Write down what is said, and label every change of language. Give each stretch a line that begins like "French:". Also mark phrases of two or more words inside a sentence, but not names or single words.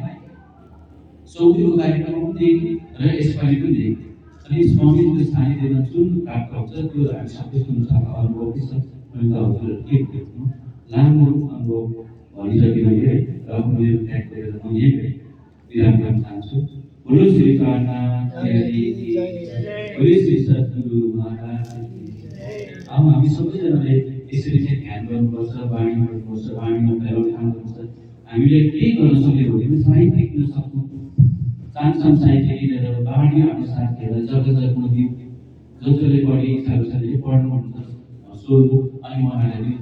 Nepali: चौथीको कार्यक्रममा पनि देखेँ र यसपालि पनि देखेँ। अनि स्वामीजीको सानिध्यमा जुन प्राप्त हुन्छ त्यो हामी सबै सुन्नसाथ अनुभव छ। मैले त हजुरहरू के देख्नु, लामो अनुभव भनिसकेँ मैले है, र मेरो ट्याग गरेर म यही विराम गर्न चाहन्छु।
Hindi: बोलो श्री कान्हा बोलो श्री सद्गुरु महाराज।
Nepali: अब हामी सबैजनाले यसरी चाहिँ ध्यान गर्नुपर्छ, वाणी गर्नुपर्छ, वाणीमा फैलाउने काम गर्नुपर्छ। हामीले के गर्न सक्यौँ भने साहित्य किन सक्छौँ, सानसानो साहित्य किनेर वाणी अनुसार हेरेर जग्गा जग्गामा दिउँ, जसले पढ्ने इच्छाहरू छ भने पढ्नुहुन्छ, सोध्नु अनि उहाँहरूलाई दिउँ।